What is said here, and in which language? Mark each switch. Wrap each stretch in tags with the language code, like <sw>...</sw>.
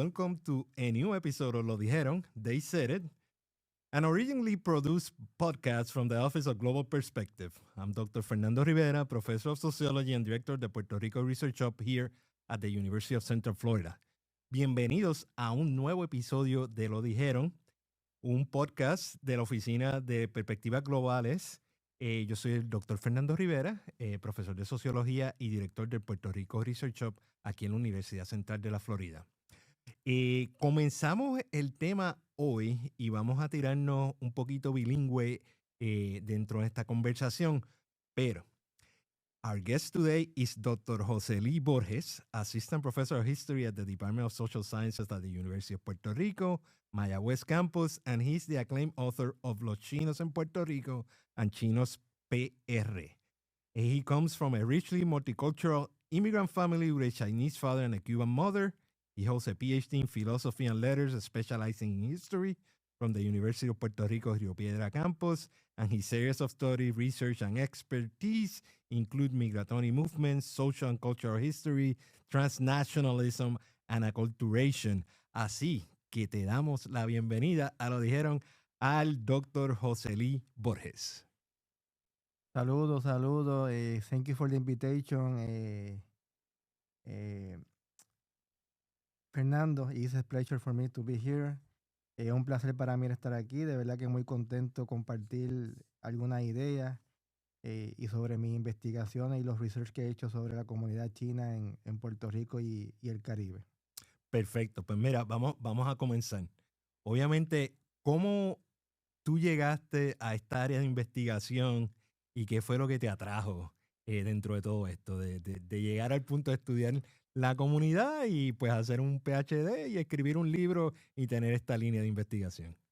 <en>Welcome to a new episode of Lo Dijeron, They Said It, an originally produced podcast from the Office of Global Perspective. I'm Dr. Fernando Rivera, professor of sociology and director of the Puerto Rico Research Hub here at the University of Central Florida.</en> <es>Bienvenidos a un nuevo episodio de Lo Dijeron, un podcast de la Oficina de Perspectivas Globales. Yo soy el Dr. Fernando Rivera, profesor de sociología y director del Puerto Rico Research Hub aquí en la Universidad Central de la Florida. Comenzamos el tema hoy y vamos a tirarnos un poquito bilingüe dentro de esta conversación, pero</es> <en>our guest today is Dr. José Lee Borges, Assistant Professor of History at the Department of Social Sciences at the University of Puerto Rico, Mayagüez Campus, and he's the acclaimed author of Los Chinos en Puerto Rico and Chinos PR. He comes from a richly multicultural immigrant family with a Chinese father and a Cuban mother. He holds a PhD in philosophy and letters, specializing in history from the University of Puerto Rico Rio Piedra campus, and his areas of study, research, and expertise include migratory movements, social and cultural history, transnationalism, and acculturation.</en> <es>Así que te damos la bienvenida a Lo Dijeron al Dr. José Lee Borges.</es> <en>Saludos. Thank you for the invitation. Fernando, it's a pleasure for me to be here.</en> <es>Un placer para mí estar aquí. De verdad que muy contento compartir algunas ideas y sobre mis investigaciones y los research que he hecho sobre la comunidad china en Puerto Rico y el Caribe. Perfecto. Pues mira, vamos a comenzar. Obviamente, ¿cómo tú llegaste a esta área de investigación y qué fue lo que te atrajo dentro de todo esto, de llegar al punto de estudiar la comunidad y pues hacer un PhD y escribir un libro y tener esta línea de investigación?</es>